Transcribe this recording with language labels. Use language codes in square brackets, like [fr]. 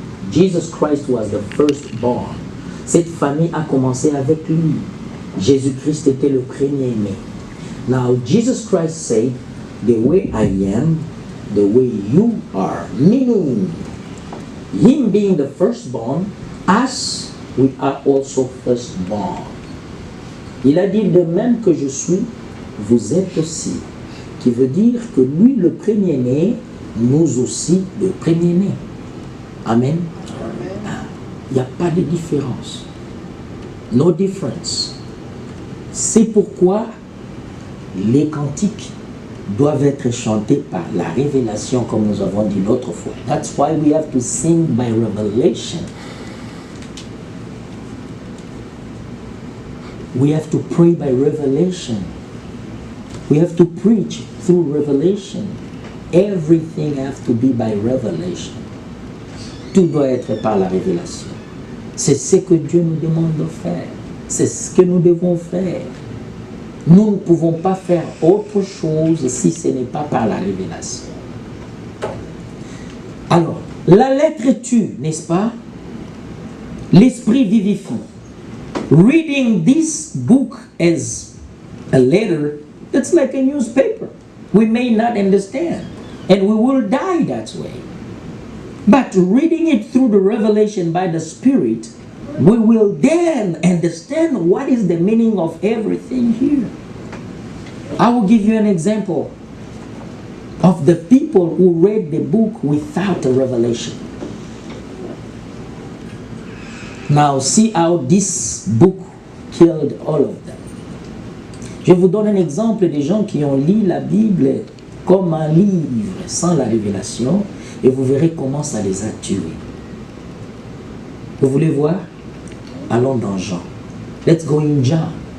[en] Jesus Christ was the firstborn. [fr] Cette famille a commencé avec lui. Jésus-Christ était le premier-né. [en] Now, Jesus Christ said, the way I am, the way you are. Meaning, him being the firstborn, us, we are also firstborn. [fr] Il a dit, de même que je suis, vous êtes aussi. Qui veut dire que lui, le premier-né, nous aussi, le premier-né. Amen. Il n'y a pas de différence. [en] No difference. [fr] C'est pourquoi les cantiques doivent être chantés par la révélation, comme nous avons dit l'autre fois. [en] That's why we have to sing by revelation. We have to pray by revelation. We have to preach through revelation. Everything has to be by revelation. [fr] Tout doit être par la révélation. C'est ce que Dieu nous demande de faire. C'est ce que nous devons faire. Nous ne pouvons pas faire autre chose si ce n'est pas par la révélation. Alors, la lettre tue, n'est-ce pas? L'esprit vivifie. [en] Reading this book as a letter, it's like a newspaper. We may not understand, and we will die that way. But reading it through the revelation by the Spirit, we will then understand what is the meaning of everything here. I will give you an example of the people who read the book without a revelation. Now see how this book killed all of them. [fr] Je vous donne un exemple des gens qui ont lu la Bible comme un livre sans la révélation, et vous verrez comment ça les a tués. Vous voulez voir? Allons dans Jean. [en] Let's go in John.